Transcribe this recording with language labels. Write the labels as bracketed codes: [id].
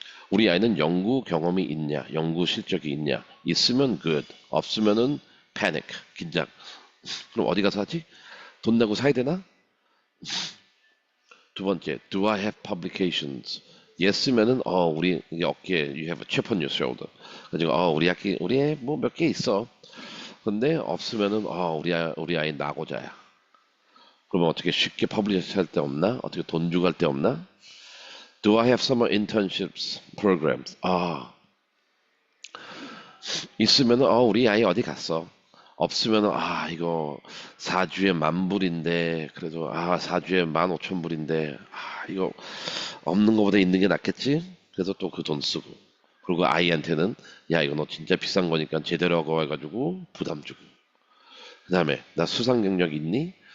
[ko] 우리 아이는 연구 경험이 있냐, 연구 실적이 있냐. 있으면 good, 없으면은 panic, 긴장. 그럼 어디 가서 하지? 돈 내고 사야 되나? 두 번째, [en] do I have publications? yes면은 [ko] 우리 이게 어깨에 [en] you have a chip on your shoulder. [ko] 그래서 우리 뭐 몇 개 있어. 근데 없으면은 우리 아이 낙오자야. 그러면 어떻게 쉽게 퍼블리셔 할 데 없나? 어떻게 돈 주고 할 데 없나? [en] Do I have summer internships programs? [ko] 있으면은 우리 아이 어디 갔어? 없으면은 이거 4주에 10,000불인데 그래도 4주에 15,000불인데 이거 없는 것보다 있는 게 낫겠지? 그래서 또 그 돈 쓰고 그리고 아이한테는 야 이거 너 진짜 비싼 거니까 제대로 하고 해가지고 부담 주고 그 다음에 나 수상 경력 있니?